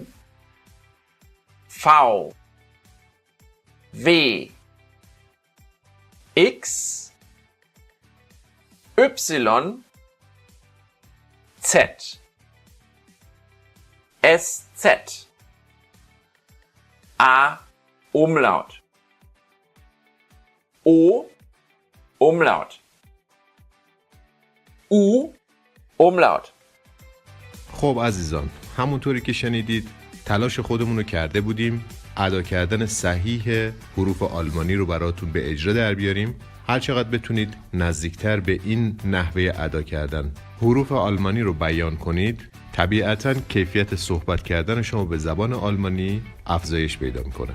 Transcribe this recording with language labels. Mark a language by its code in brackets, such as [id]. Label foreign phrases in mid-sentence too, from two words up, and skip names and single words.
[de] V W X Y Z SZ A Umlaut O Umlaut U Umlaut. [fa] خب عزیزان، همونطوری که شنیدید تلاش خودمون رو کرده بودیم ادا کردن صحیح حروف آلمانی رو براتون به اجرا در بیاریم. هر چقدر بتونید نزدیکتر به این نحوه ادا کردن حروف آلمانی رو بیان کنید، طبیعتاً کیفیت صحبت کردن شما به زبان آلمانی افزایش پیدا میکنه.